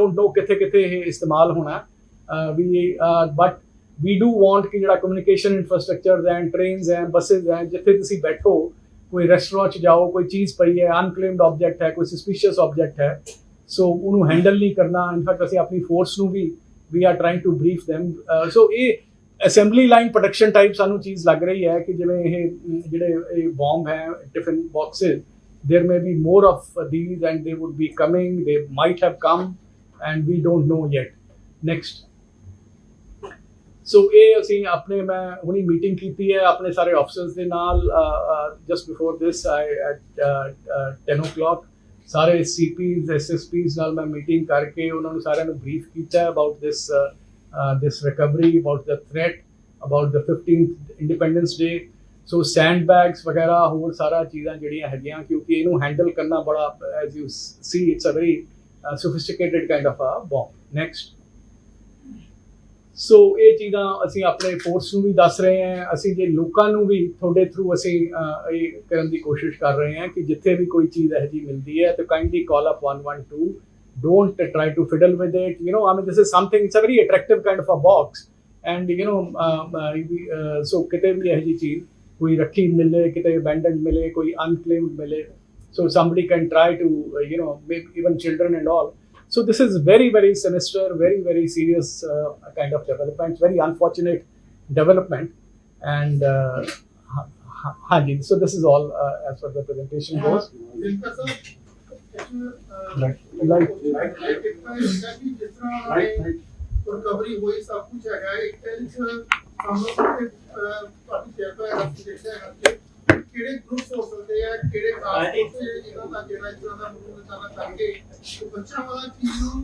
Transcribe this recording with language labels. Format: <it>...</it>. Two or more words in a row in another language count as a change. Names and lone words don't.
<en>don't know</en> <pa>ਕਿੱਥੇ ਕਿੱਥੇ ਇਹ ਇਸਤੇਮਾਲ ਹੋਣਾ</pa> <en>but we do want</en> <pa>ਕਿ ਜਿਹੜਾ</pa> <en>communication infrastructure</en> <pa>ਹੈ ਟ੍ਰੇਨਸ ਹੈ ਬੱਸਿਸ ਹੈ ਜਿੱਥੇ ਤੁਸੀਂ ਬੈਠੋ ਕੋਈ ਰੈਸਟੋਰੈਂਟ 'ਚ ਜਾਓ ਕੋਈ ਚੀਜ਼ ਪਈ ਹੈ</pa> <en>unclaimed object</en> <pa>ਹੈ ਕੋਈ</pa> <en>suspicious object</en> <pa>ਹੈ ਸੋ ਉਹਨੂੰ ਹੈਂਡਲ ਨਹੀਂ ਕਰਨਾ ਇਨਫੈਕਟ ਅਸੀਂ ਆਪਣੀ ਫੋਰਸ ਨੂੰ ਵੀ</pa> <en>we are trying to brief them</en> <pa>so ਇਹ</pa> <en>assembly line production type</en> <pa>ਸਾਨੂੰ ਚੀਜ਼ ਲੱਗ ਰਹੀ ਹੈ ਕਿ ਜਿਵੇਂ ਇਹ ਜਿਹੜੇ ਇਹ ਬੌਂਬ ਹੈ</pa> <en>tiffin boxes there may be more of these and they would be coming they might have come and we don't know yet next</en> <pa>so ਇਹ ਅਸੀਂ ਆਪਣੇ ਮੈਂ ਹੁਣੀ ਮੀਟਿੰਗ ਕੀਤੀ ਹੈ ਆਪਣੇ ਸਾਰੇ ਆਫਿਸਰਸ ਦੇ ਨਾਲ</pa> <en>just before this I at 10 o'clock</en> <pa>ਸਾਰੇ</pa> <en>CPs SSPs</en> <pa>ਨਾਲ ਮੈਂ ਮੀਟਿੰਗ ਕਰਕੇ ਉਹਨਾਂ ਨੂੰ ਸਾਰਿਆਂ ਨੂੰ ਬਰੀਫ ਕੀਤਾ ਅਬਾਊਟ</pa> <en>this recovery about the threat about the 15th Independence Day</en> <pa>ਸੋ</pa> <en>sand bags</en> <pa>ਵਗੈਰਾ ਹੋਰ ਸਾਰਾ ਚੀਜ਼ਾਂ ਜਿਹੜੀਆਂ ਹੈਗੀਆਂ ਕਿਉਂਕਿ ਇਹਨੂੰ ਹੈਂਡਲ ਕਰਨਾ ਬੜਾ</pa> <en>as you see it's a very sophisticated kind of a bomb next</en> <pa>ਸੋ ਇਹ ਚੀਜ਼ਾਂ ਅਸੀਂ ਆਪਣੇ ਫੋਰਸ ਨੂੰ ਵੀ ਦੱਸ ਰਹੇ ਹਾਂ ਅਸੀਂ ਜੇ ਲੋਕਾਂ ਨੂੰ ਵੀ ਤੁਹਾਡੇ ਥਰੂ ਅਸੀਂ ਇਹ ਕਰਨ ਦੀ ਕੋਸ਼ਿਸ਼ ਕਰ ਰਹੇ ਹਾਂ ਕਿ ਜਿੱਥੇ ਵੀ ਕੋਈ ਚੀਜ਼ ਇਹੋ ਜਿਹੀ ਮਿਲਦੀ ਹੈ ਤਾਂ</pa> <en>kindly call up</en> <pa>112</pa> <en>don't try to fiddle with it I mean this is something it's a very attractive kind of a box and so</en> <pa>ਕਿਤੇ ਵੀ ਇਹੋ ਜਿਹੀ ਚੀਜ਼ ਕੋਈ ਰੱਖੀ ਮਿਲੇ ਕਿਤੇ</pa> <en>abandoned</en> <pa>ਮਿਲੇ ਕੋਈ</pa> <en>unclaimed ਮਿਲੇ so somebody can try to make even children and all so this is very very sinister very very serious kind of development very unfortunate development and so this is all as far as the presentation goes</en> <pa>ਰਿਕਵਰੀ ਹੋਈ ਸਭ ਕੁਝ ਹੈਗਾ ਇੱਕ ਕਿਹੜੇ ਗਰੁੱਪਸ ਹੋ ਸਕਦੇ ਆ ਕਿਹੜੇ ਇਹਨਾਂ ਦਾ ਜਿਹੜਾ ਇਸ ਤਰ੍ਹਾਂ ਦਾ ਮੂਵ ਕਰਨਾ ਚਾਹੀਏ ਬੱਚਿਆਂ ਵਾਲਾ ਚੀਜ਼ ਨੂੰ</pa>